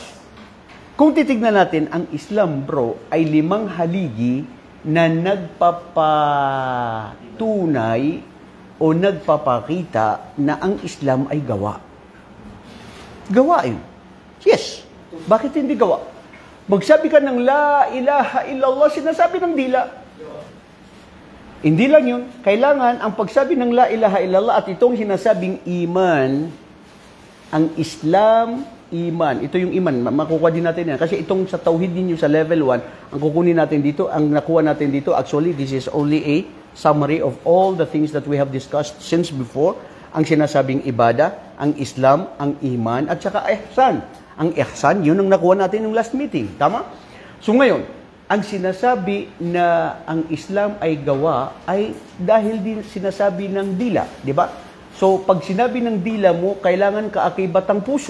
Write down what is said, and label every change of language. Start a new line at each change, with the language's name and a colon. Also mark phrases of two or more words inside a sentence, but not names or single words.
Filipino: Kung titignan natin, ang Islam, bro, ay 5 haligi na nagpapatunay o nagpapakita na ang Islam ay gawa. Gawain. Yes. Bakit hindi gawa? Magsabi ka ng
Arabic: لا إله إلا الله,
Filipino: sinasabi ng dila. Hindi lang yun. Kailangan ang pagsabi ng
Arabic: لا إله إلا الله
Filipino: at itong sinasabing iman, ang Islam, iman. Ito yung iman. Makukuha din natin yan. Kasi itong sa tauhid ninyo sa level 1, ang kukunin natin dito, ang nakuha natin dito,
English: actually, this is only a summary of all the things that we have discussed since before.
Filipino: Ang sinasabing ibada, ang Islam, ang iman, at saka ihsan. Ang ihsan, yun ang nakuha natin ng
English: last meeting.
Filipino: Tama? So ngayon, ang sinasabi na ang Islam ay gawa ay dahil din sinasabi ng dila. Di ba? So, pag sinabi ng dila mo, kailangan kaakibat ang puso.